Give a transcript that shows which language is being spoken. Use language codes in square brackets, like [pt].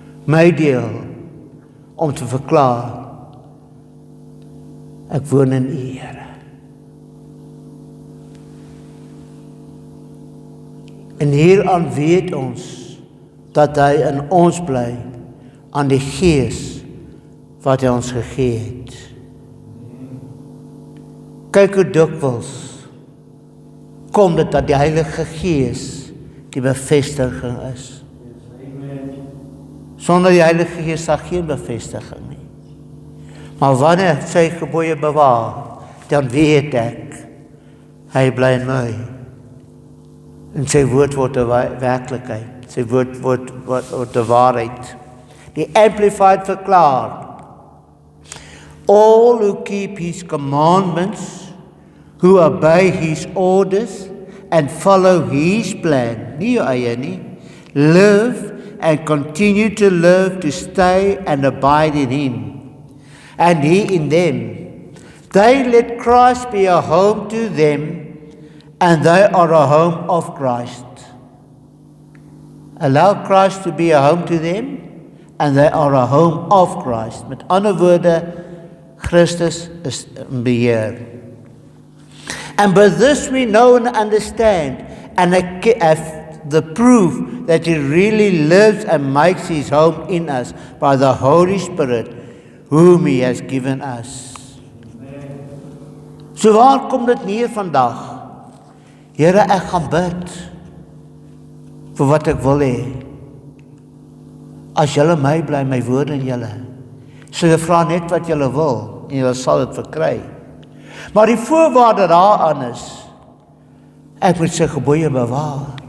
[af] My deel om te verklaar, ek woon in u, Here. En hieraan weet ons dat hy in ons bly aan die Gees wat hy ons gegee het. Kyk hoe dikwels kom dit dat die Heilige Gees die bevestiging is. Sonder die Heilige Gees is daar geen bevestiging nie. Maar wanneer sy gebooie bewaar, dan weet ek, hy bly in my. En sy woord word 'n werklikheid. Sy woord word 'n waarheid. Die Amplified verklaar, [en] all who keep his commandments, who obey his orders and follow his plan, [af] nie jou eie nie, [en] live and continue to live, to stay and abide in him, and he in them. They let Christ be a home to them, and they are a home of Christ. Allow Christ to be a home to them, and they are a home of Christ. [af] Met ander woorde, Christus is in beheer. [en] And by this we know and understand, and have the proof that he really lives and makes his home in us by the Holy Spirit, whom he has given us. [af] So waar kom dit neer vandag? Here, ek gaan bid vir wat ek wil hê. As julle my bly, my woorde in julle. So jy vra net wat julle wil, en julle sal dit verkry. Maar die voorwaarde daaraan is, ek moet sy gebooie bewaar.